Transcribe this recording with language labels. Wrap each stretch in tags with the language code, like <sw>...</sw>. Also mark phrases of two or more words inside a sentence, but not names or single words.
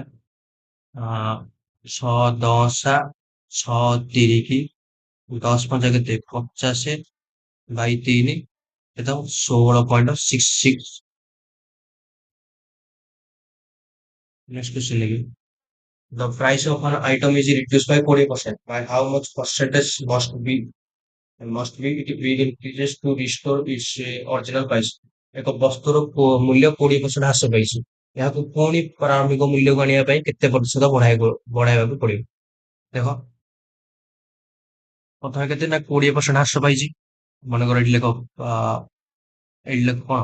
<or>ଆଁ, 6×10 = 6×3 10×5 କେତେ? 50/3 କେତେ ହବ? 16.66।</or> <en>next question</en> <or>ଲାଗିବ।</or> <en>The price of an item is reduced by 40%. By how much percentage must be it be increases to restore its original price?</en> <or>ଏକ ବସ୍ତୁର ମୂଲ୍ୟ 20% ହ୍ରାସ ପାଇଛି। ଏହାକୁ ପୁଣି ପ୍ରାରମ୍ଭିକ ମୂଲ୍ୟକୁ ଆଣିବା ପାଇଁ କେତେ ପ୍ରତିଶତ ବଢାଇବାକୁ ପଡିବ? ଦେଖ, ପ୍ରଥମେ କେତେ ନା 20% ହ୍ରାସ ପାଇଛି। ମନେକର ଏଠି ଲେଖ, ଏଠି ଲେଖ କଣ?</or>